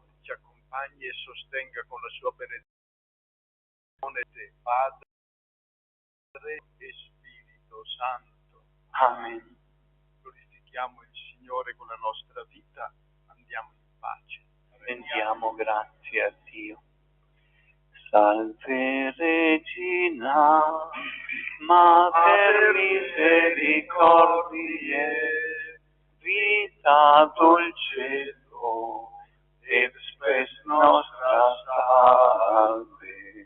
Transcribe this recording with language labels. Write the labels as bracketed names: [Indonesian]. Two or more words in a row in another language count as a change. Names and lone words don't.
[Italian] ci accompagni e sostenga con la sua benedizione te, Padre e Spirito Santo. Amen. Glorifichiamo il Signore con la nostra vita, andiamo in pace. Rendiamo grazie a Dio. [Latin] Salve Regina, Mater misericordie, vita dulcedo, et spes nostra salve.